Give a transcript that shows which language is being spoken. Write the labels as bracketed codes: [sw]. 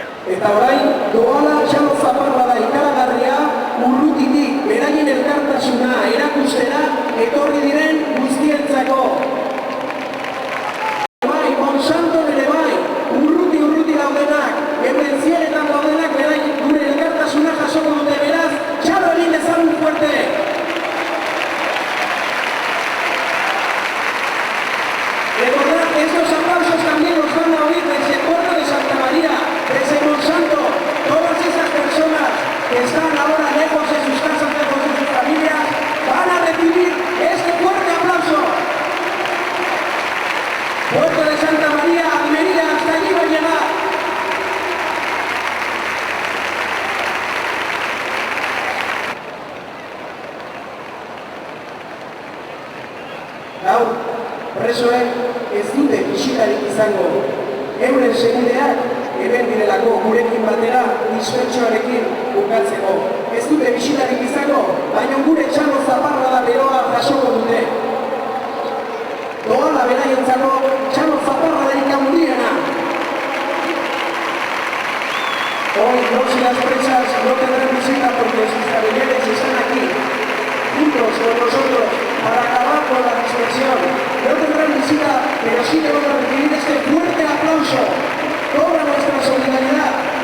[eu] Eta orain, doala txalo zaparra da ikaragarria, urrutitik beraien elkartasuna erakustera etorri diren guztientzako. Bai, Monsanto ere bai, urruti daudenak, euren zieretan daudenak beraien gure elkartasuna jasoko dute beraz, txalo egin dezagun fuerte! [es] Recordad que estos aplausos también los van a oír desde el puerto de Santa María, desde Monsanto, todas esas personas que están ahora lejos de sus casas, lejos de sus familias, van a recibir este fuerte aplauso. Puerto de Santa María, Almería, hasta allí va a llegar. [eu] Gaur, presoek ez dute bisitarik izango. Euren senideak hemen direlako gurekin batera dispertsioarekin bukatzeko. Ez dute bisitarik izango, baina gure txalo zaparra da beroa jasoko dute. Doala beraientzako txalo zaparra da handiena. [es] Hoy los y las presas no tendrán visita porque sus familiares están aquí, juntos con nosotros, para acabar con la dispersión. No tendrán visita, pero sí que van a recibir este fuerte aplauso. Toda nuestra solidaridad.